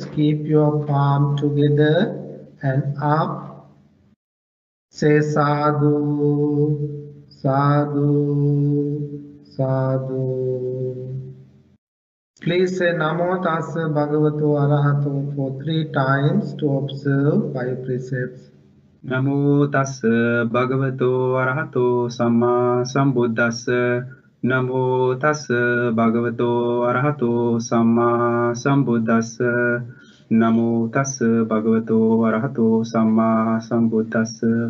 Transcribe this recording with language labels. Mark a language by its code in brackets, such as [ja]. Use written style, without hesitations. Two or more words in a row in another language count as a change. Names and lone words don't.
[en] Keep your palm together and up. Say sadhu. [pi] Sadhu, sadhu. [en] Please say [pi] Namo Tassa Bhagavato Arahato [en] for 3 times to observe 5 precepts. [pi] Namo Tassa Bhagavato Arahato Samma Sambuddhassa. Namo Tassa Bhagavato Arahato Samma Sambuddhassa. Namo Tassa Bhagavato Arahato Samma Sambuddhassa.